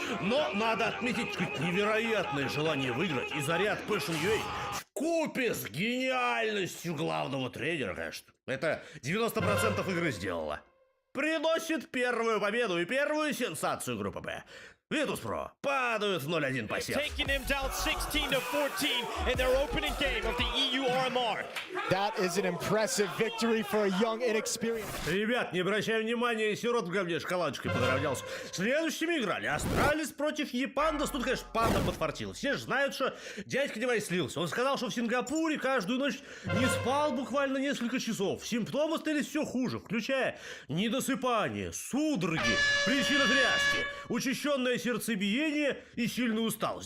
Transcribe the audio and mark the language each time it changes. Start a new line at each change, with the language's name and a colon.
Russian: Но надо отметить чуть невероятное желание выиграть и заряд Passion UA вкупе с гениальностью главного тренера, конечно. Это 90% игры сделало. Приносит первую победу и первую сенсацию группы Б. Virtus.pro падают в 0-1 посев.
English: Taking them down 16-14 in their opening game of the EU RMR. That is an impressive victory for a young, inexperienced.
Russian: Ребят, не обращай внимания, сирот в говне шоколадочкой подравнялся. Следующими играли Астралис против Епандас. Тут, конечно, Панда подфартил. Все же знают, что дядька Девайс слился. Он сказал, что в Сингапуре каждую ночь не спал буквально несколько часов. Симптомы становились все хуже, включая недосыпание, судороги, причина тряски, учащенное сердцебиение и сильную усталость.